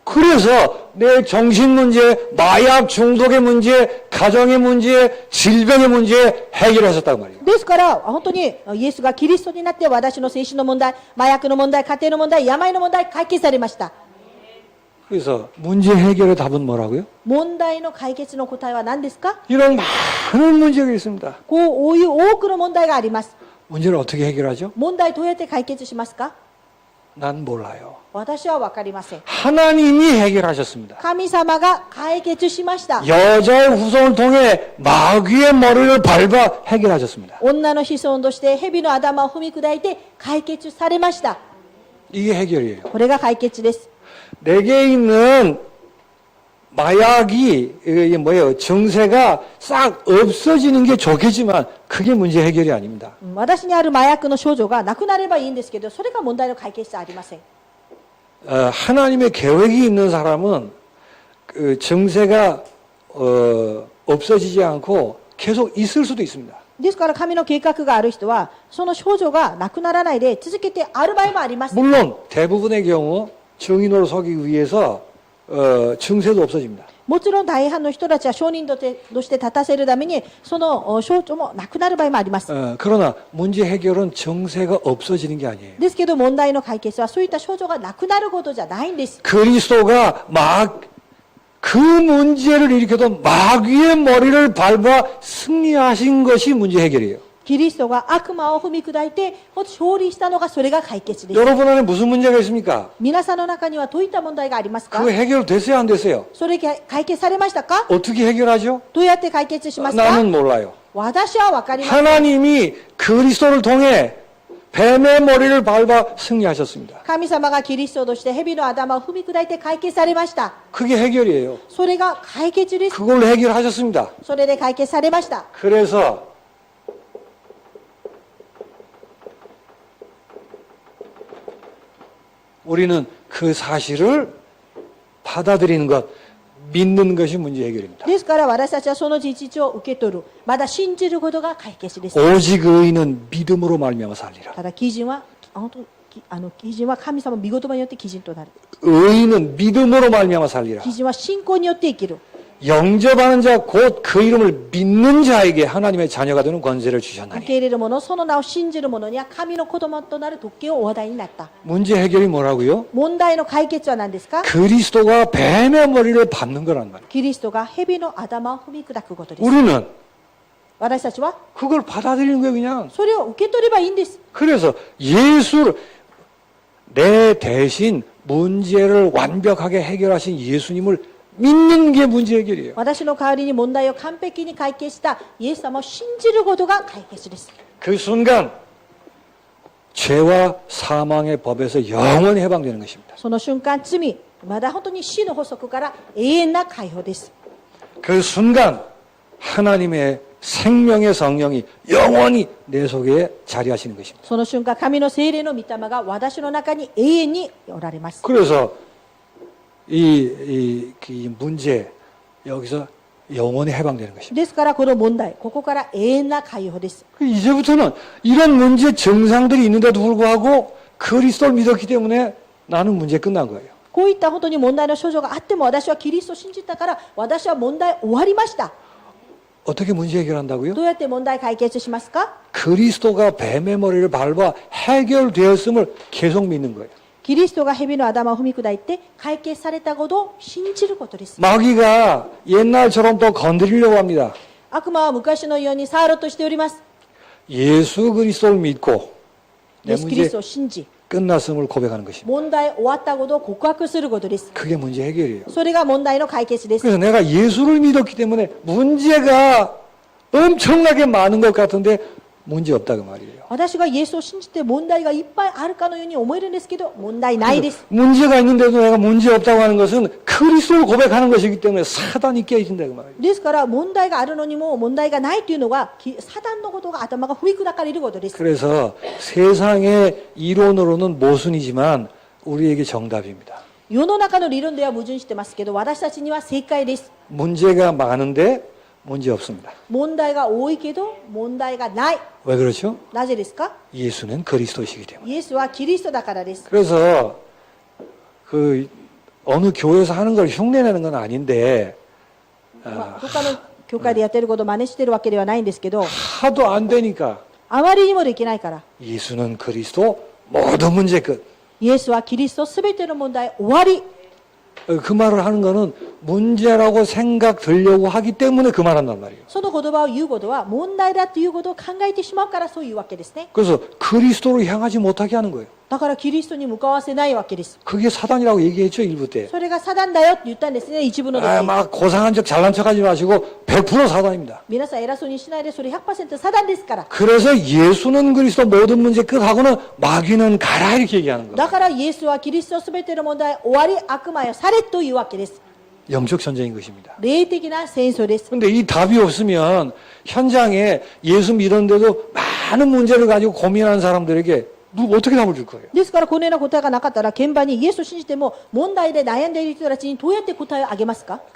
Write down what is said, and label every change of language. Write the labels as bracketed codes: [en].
[ko] 그래서 내 정신 문제, 마약 중독의 문제, 가정의 문제, 질병의 문제 해결하셨다고 말이에요. [ja] ですから本当にイエスがキリストになって私の精神の問題、麻薬の問題、家庭の問題、病の問題解決されました。 [ko] 그래서 문제 해결의 답은 뭐라고요? [ja] 問題の解決の答えは何ですか？ [ko] 이런 많은 문제가 있습니다. [ja] こういう多くの問題があります。 [ko] 문제를 어떻게 해결하죠? [ja] 問題どうやって解決しますか？ [ko] 난 몰라요. [ja] 私は分かりません。 [ko] 하나님이 해결하셨습니다. [ja] 神様が解決しました。 [ko] 여자의 후손을 통해 마귀의 머리를 밟아 해결하셨습니다. [ja] 女の子孫として蛇の頭を踏み砕いて解決されました。 [ko] 이게 해결이에요. [ja] これが解決です。 [ko] 내게 있는 마약이 이게 뭐예요? 증세가 싹 없어지는 게 좋겠지만 그게 문제 해결이 아닙니다. [ja] 私にある麻薬の症状がなくなればいいんですけど、それが問題の解決じゃありません。 [ko] 하나님의 계획이 있는 사람은 그 증세가 없어지지 않고 계속 있을 수도 있습니다. [ja] ですから神の計画がある人はその症状がなくならないで続けてある場合もあります。 [ko] 물론 대부분의 경우 증인으로 서기 위해서 증세도 없어집니다. [ja] もちろん大半の人たちは証人として立たせるためにその症状もなくなる場合もあります。 [ko] 그러나 문제 해결은 증세가 없어지는 게 아니에요. [ja] ですけど問題の解決はそういった症状がなくなることじゃないんです。 [ko] 그리스도가 그 문제를 일으켜도 마귀의 머리를 밟아 승리하신 것이 문제 해결이에요. [ja] キリストが悪魔を踏み砕いて勝利したのがそれが解決です。 [ko] 여러분 안에 무슨 문제가 있습니까? [ja] 皆さんの中にはどういった問題がありますか？ [ko] 그거 해결됐어요, 안 됐어요? [ja] それ解決されましたか？ [ko] 어떻게 해결하죠? [ja] どうやって解決しますか？ [ko] 나는 몰라요. [ja] 私は分かります。 [ko] 하나님이 그리스도를 통해 뱀의 머리를 밟아 승리하셨습니다. [ja] 神様がキリストとして蛇の頭を踏み砕いて解決されました。 [ko] 그게 해결이에요. [ja] それが解決です。 [ko] 그걸로 해결하셨습니다. [ja] それで解決されました。 [ko] 그래서 우리는 그 사실을 받아들이는 것, 믿는 것이 문제 해결입니다. [ja] ですから私たちはその事実を受け取る。まだ信じることが解決です。 [ko] 오직 의인은 믿음으로 말미암아 살리라. [ja] ただ基準は基準は神様の御言葉によって基準となる。 [ko] 의인은 믿음으로 말미암아 살리라. [ja] 基準は信仰によって生きる。 [ko] 영접하는 자 곧 그 이름을 믿는 자에게 하나님의 자녀가 되는 권세를 [ja] 受 [ko] 주셨나니. [ja] け入れる者、その名を信じる者には神の子供となる特権をお話題になった。 [ko] 문제 해결이 뭐라고요? [ja] 問題の解決は何ですか？ [ko] 그리스도가 뱀의 머리를 밟는 거란 말이에요. [ja] キリストが蛇の頭を踏み砕くことです。 [ko] 우리는 [ja] 私たちは [ko] 그걸 받아들이는 거예요, 그냥. [ja] それを受け取ればいいんです。 [ko] 그래서 예수를 내 대신 문제를 완벽하게 해결하신 예수님을 믿는 게 문제 해결이에요. [ja] 私の代わりに問題を完璧に解決したイエス様を信じることが解決です。 [ko] 그 순간 죄와 사망의 법에서 영원히 해방되는 것입니다. [ja] その瞬間、罪、まだ本当に死の法則から永遠な解放です。 [ko] 그 순간 하나님의 생명의 성령이 영원히 내 속에 자리하시는 것입니다. [ja] その瞬間、神の聖霊の御霊が私の中に永遠におられます。 [ko] 그래서 이 문제 여기서 영원히 해방되는 것입니다. [ja] ですからこの問題、ここから永遠な解放です。 [ko] 이제부터는 이런 문제 증상들이 있는데도 불구하고 그리스도를 믿었기 때문에 나는 문제 끝난 거예요. [ja] こういった本当に問題の症状があっても私はキリストを信じたから私は問題終わりました。 [ko] 어떻게 문제 해결한다고요? [ja] どうやって問題解決しますか？ [ko] 그리스도가 뱀의 머리를 밟아 해결되었음을 계속 믿는 거예요. [ja] キリストが蛇の頭を踏み砕いて解決されたことを信じることです。 [ko] 마귀가 옛날처럼 또 건드리려고 합니다. [ja] 悪魔は昔のように触ろうとしております。 [ko] 예수 그리스도를 믿고 [ja] イ [ko] 내 [ja] エス・キリス [ko] 문제 [ja] トを信じ、 [ko] 끝났음을 고백하는 것입니다. [ja] 問題終わったことを告白することです。 [ko] 그게 문제 해결이에요. [ja] それが問題の解決です。 [ko] 그래서 내가 예수를 믿었기 때문에 문제가 엄청나게 많은 것 같은데 문제 없다 그 말이에요. [ja] 私がイエスを信じて問題がいっぱいあるかのように思えるんですけど、問題ないです。 [ko] 문제가 있는데도 내가 문제 없다고 하는 것은 그리스도를 고백하는 것이기 때문에 사단이 깨진다 그 말이에요. [ja] ですから問題があるのにも問題がないというのはサタンのことが頭が踏み砕かれることです。 [ko] 그래서 세상의 이론으로는 모순이지만 우리에게 정답입니다. [ja] 世の中の理論では矛盾してますけど、私たちには正解です。 [ko] 문제가 많은데 문제 없습니다. [ja] 問題が多いけど問題がない。 [ko] 왜 그렇죠? [ja] なぜですか？ [ko] 예수는 그리스도시기 때문에. [ja] イエスはキリストだからです。 [ko] 그래서 그 어느 교회에서 하는 걸 흉내내는 건 아닌데 [ja] 他の教会でやってることを真似してるわけではないんですけど、 [ko] 하도 안 되니까 [ja] あまりにもできないから、 [ko] 예수는 그리스도 모든 문제 끝. [ja] イエスはキリストすべての問題終わり。 [ko] 그 말을 하는 거는 문제라고 생각 들려고 하기 때문에 그 말 한단 말이에요. [ja] その言葉を言うことは問題だということを考えてしまうからそういうわけですね。 [ko] 그래서 그리스도로 향하지 못하게 하는 거예요. [ja] だからキリストに向かわせないわけです。 [ko] 그게 사단이라고 얘기했죠, 일부 때. [ja] それがサタンだよって言ったんですね、一部の時。 [ko] 막 고상한 척 잘난 척 하지 마시고 100% 사단입니다. [ja] 皆さん偉そうにしないで、それ 100% サタンですから。 [ko] 그래서 예수는 그리스도 모든 문제 끝하고는 마귀는 가라 이렇게 얘기하는 거예요. [ja] だからイエスはキリストすべての問題終わり、悪魔よされというわけです。 [ko] 영적 전쟁인 것입니다. [ja] 霊的な戦争です。 [ko] 근데 이 답이 없으면 현장에 예수 믿었는데도 많은 문제를 가지고 고민하는 사람들에게 어떻게 답을 줄 거예요? [ja] ですからこのような答えがなかったら、現場にイエスを信じても問題で悩んでいる人たちにどうやって答えをあげますか？